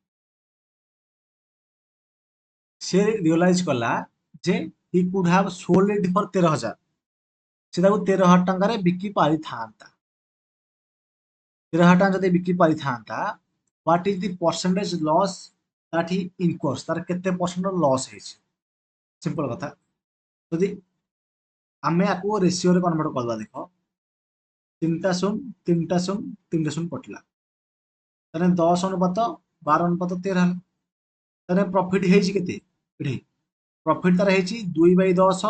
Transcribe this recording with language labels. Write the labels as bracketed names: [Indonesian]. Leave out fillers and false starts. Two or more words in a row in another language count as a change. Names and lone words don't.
[Odia] ସେ ରିଅଲାଇଜ କଲା ଯେ [English] he could have sold it for [Odia] 13,000 ସେ ତାକୁ 13,000 ଟଙ୍କାରେ ବିକି ପାରିଥାନ୍ତା 13,000 ଟଙ୍କା ଯଦି ବିକି ପାରିଥାନ୍ତା [English] what is the percentage loss that he [Odia] incurs ତାର କେତେ [English] percent loss [Odia] ହେଇଛି ସିମ୍ପଲ କଥା ଯଦି ଆମେ ଆକୁ ରେସିଓରେ କନଭର୍ଟ କରିବା ଦେଖ 3ଟା ଶୂନ 3ଟା ଶୂନ 3ଟା ଶୂନ କଟିଲା ତାହେଲେ 10 ଅନୁପାତ 12 ଅନୁପାତ 13 ହେଲା ତାହେଲେ ପ୍ରଫିଟ ହେଇଛି କେତେ ଏଠି ପ୍ରଫିଟ ତାର ହେଇଛି 2/10